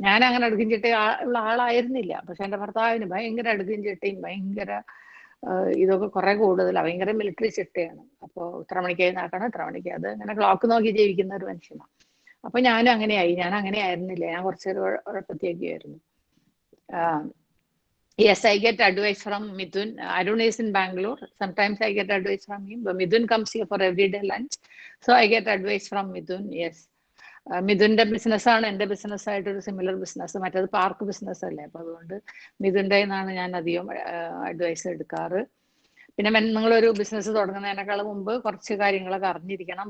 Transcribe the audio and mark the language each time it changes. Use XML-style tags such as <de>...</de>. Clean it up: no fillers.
<ml>ഞാൻ അങ്ങനെ അടുക്കും ചിട്ട ഉള്ള ആളായിരുന്നില്ല. പക്ഷെ എൻ്റെ ഭർത്താവിന് ഭയങ്കര അടുക്കും ചിട്ടയും ഭയങ്കര ഇതൊക്കെ കുറെ കൂടുതലാണ്. ഭയങ്കര മിലിറ്ററി ചിട്ടയാണ്. അപ്പോൾ ഇത്ര മണിക്കായി നടക്കണം, ഇത്ര മണിക്ക് അത് അങ്ങനെ ക്ലോക്ക് നോക്കി ജീവിക്കുന്ന ഒരു മനുഷ്യനാണ്. അപ്പൊ ഞാനും അങ്ങനെയായി. ഞാൻ അങ്ങനെ ആയിരുന്നില്ല, ഞാൻ കുറച്ചൊരു ഉഴപ്പത്തിയൊക്കെ ആയിരുന്നു.</ml> <en>Yes, I get advice from Mithun. Arun is in Bangalore. Sometimes I get advice from him. But Mithun comes here for everyday lunch. So I get advice from Mithun. Yes.</en> <ml>മിഥുന്റെ ബിസിനസ്സാണ് എൻ്റെ ബിസിനസ്സായിട്ടൊരു സിമിലർ ബിസിനസ്. മറ്റേത് park business അല്ലേ. അപ്പോൾ അതുകൊണ്ട് മിഥുൻ്റെ നിന്നാണ് ഞാൻ അധികം advice എടുക്കാറ്. പിന്നെ നിങ്ങളൊരു ബിസിനസ് തുടങ്ങുന്നതിനേക്കാൾ മുമ്പ് കുറച്ച് കാര്യങ്ങളൊക്കെ അറിഞ്ഞിരിക്കണം.</ml>